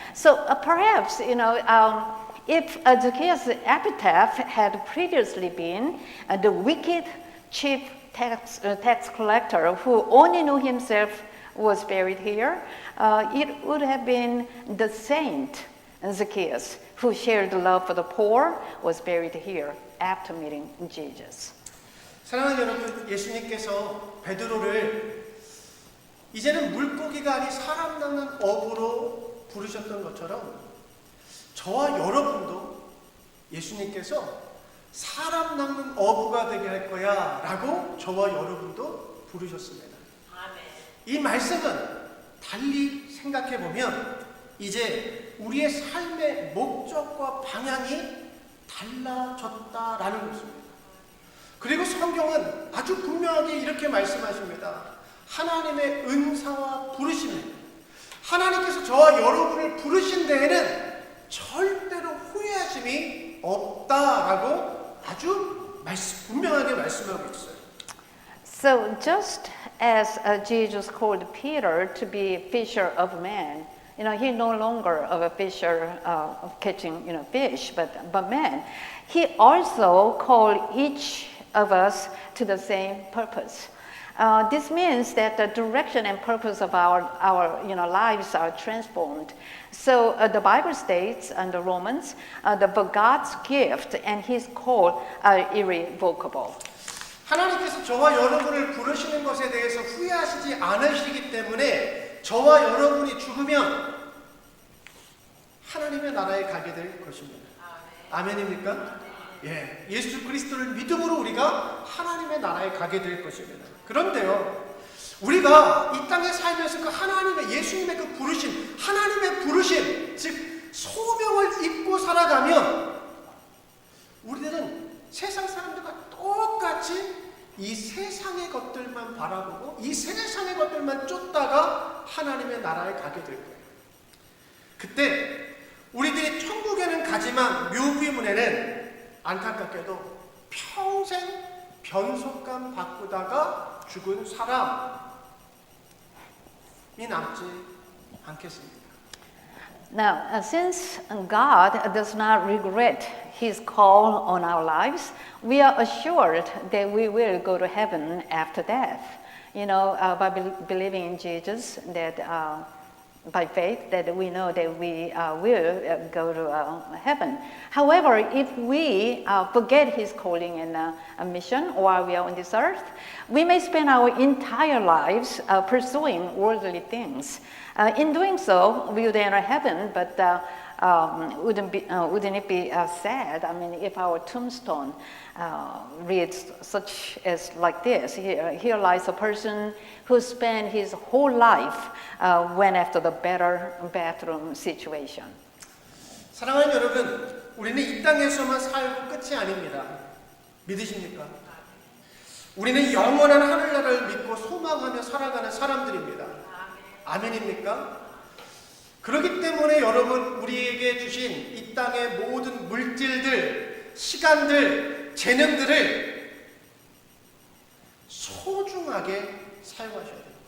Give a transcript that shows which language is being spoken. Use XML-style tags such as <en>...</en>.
<en>So perhaps, you know, if Zacchaeus' epitaph had previously been the wicked chief tax collector who only knew himself was buried here, it would have been the saint Zacchaeus who shared the love for the poor was buried here after meeting Jesus.</en> <ko>사랑하는 여러분, 예수님께서 베드로를 이제는 물고기가 아닌 사람 낚는 어부로 부르셨던 것처럼 저와 여러분도 예수님께서 사람 낚는 어부가 되게 할 거야 라고 저와 여러분도 부르셨습니다. 이 말씀은 달리 생각해 보면 이제 우리의 삶의 목적과 방향이 달라졌다라는 것입니다. 그리고 성경은 아주 분명하게 이렇게 말씀하십니다. 하나님의 은사와 부르심을, 하나님께서 저와 여러분을 부르신 데에는 절대로 후회하심이 없다라고 아주 분명하게 말씀하고 있어요.</ko> <en>So just as Jesus called Peter to be a fisher of men, you know, he no longer of a fisher of catching, you know, fish, but man. He also called each of us to the same purpose. This means that the direction and purpose of our lives are transformed. So the Bible states under Romans that God's gift and His call are irrevocable.</en> <ko>하나님께서 저와 여러분을 부르시는 것에 대해서 후회하시지 않으시기 때문에 저와 여러분이 죽으면 하나님의 나라에 가게 될 것입니다. 아멘입니까? 예, 예수 그리스도를 믿음으로 우리가 하나님의 나라에 가게 될 것입니다. 그런데요, 우리가 이 땅에 살면서 그 하나님의 예수님의 그 부르심, 하나님의 부르심, 즉 소명을 입고 살아가면 우리들은 세상 사람들과 똑같이 이 세상의 것들만 바라보고 이 세상의 것들만 쫓다가 하나님의 나라에 가게 될 거예요. 그때 우리들이 천국에는 가지만 묘비문에는 안타깝게도 평생 변속감 바꾸다가 죽은 사람이 남지 않겠습니까?</ko> <en>Now, since God does not regret His call on our lives, we are assured that we will go to heaven after death. You know, by believing in Jesus, that by faith, that we know that we will go to heaven. However, if we forget His calling and mission while we are on this earth, we may spend our entire lives pursuing worldly things. In doing so, we would enter heaven, but wouldn't it be sad? I mean, if our tombstone reads such as like this: here lies a person who spent his whole life went after the better bathroom situation.</en> <ko>사랑하는 여러분, 우리는 이 땅에서만 살고 끝이 아닙니다. 믿으십니까? 우리는 영원한 하늘나라를 믿고 소망하며 살아가는 사람들입니다. 아멘입니까? 그렇기 때문에 여러분, 우리에게 주신 이 땅의 모든 물질들, 시간들, 재능들을 소중하게 사용하셔야 돼요.</ko>